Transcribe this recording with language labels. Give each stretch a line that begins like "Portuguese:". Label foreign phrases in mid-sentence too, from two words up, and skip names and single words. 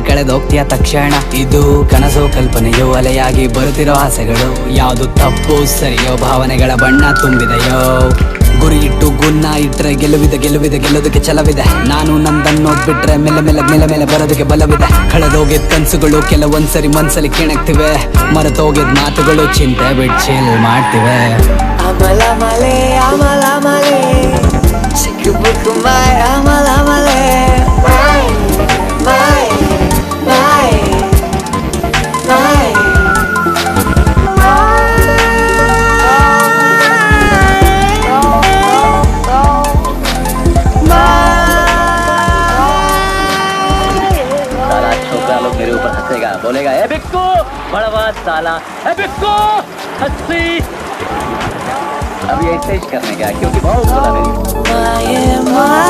Kannada: ಕಳೆದೋಗ್ತೀಯ ತಕ್ಷಣ ಇದು ಕನಸೋ ಕಲ್ಪನೆಯೋ ಅಲೆಯಾಗಿ ಬರುತ್ತಿರೋ ಆಸೆಗಳು ಯಾವುದು ತಪ್ಪು ಸರಿಯೋ ಭಾವನೆಗಳ ಬಣ್ಣ ತುಂಬಿದೆಯೋ ಗುರಿ ಇಟ್ಟು ಗುನ್ನ ಇಟ್ರೆ ಗೆಲ್ಲೋದಕ್ಕೆ ಛಲವಿದೆ ನಾನು ನಂದನ್ನೋದ್ಬಿಟ್ರೆ ಮೇಲೆ ಬರೋದಕ್ಕೆ ಬಲವಿದೆ ಕಳೆದೋಗಿದ್ ಕನ್ಸುಗಳು ಕೆಲವೊಂದ್ಸರಿ ಮನ್ಸಲ್ಲಿ ಕೆಣಕ್ತಿವೆ ಮರೆತೋಗಿದ್ ಮಾತುಗಳು ಚಿಂತೆ ಬಿಟ್ಟು ಚಿಲ್ ಮಾಡ್ತಿವೆ Amala male, chikubuku mai, amala male, mai.
Hindi: साला छोकरा लोग मेरे ऊपर हंसेगा बोलेगा ए बिक्कू बड़वा साला ए बिक्कू हंसी अब ये ऐसे ही करने का क्योंकि बहुत बोला मेरी